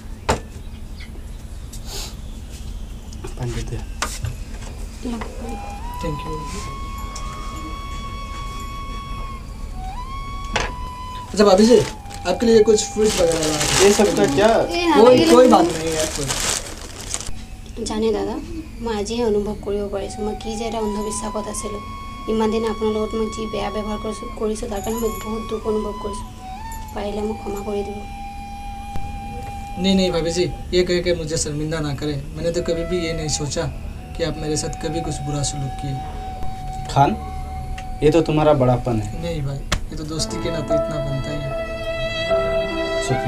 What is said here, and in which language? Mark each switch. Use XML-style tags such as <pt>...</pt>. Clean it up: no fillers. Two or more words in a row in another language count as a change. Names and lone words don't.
<hi>पानी दे।</hi> <en>thank you.</en> <hi>अच्छा भाभी जी, आपके लिए कुछ फ्रूट वगैरह लाया था। ये सब का क्या? कोई बात नहीं है कोई।</hi> <as>জানে দাদা, মই আজিহে অনুভৱ কৰিব পাৰিছোঁ মই কি যে এটা অন্ধবিশ্বাসত আছিলোঁ। ইমান দিন আপোনাৰ লগত মই যি বেয়া ব্যৱহাৰ কৰিছোঁ তাৰ কাৰণে মই বহুত দুখ অনুভৱ কৰিছোঁ। পাৰিলে মোক ক্ষমা কৰি দিব।</as> <hi>नहीं नहीं भाभी जी, ये कह के मुझे शर्मिंदा ना करें। मैंने तो कभी भी ये नहीं सोचा कि आप मेरे साथ कभी कुछ बुरा सलूक किए। खान, ये तो तुम्हारा बड़ापन है। नहीं भाई, ये तो दोस्ती के नाते इतना बनता ही है।</hi>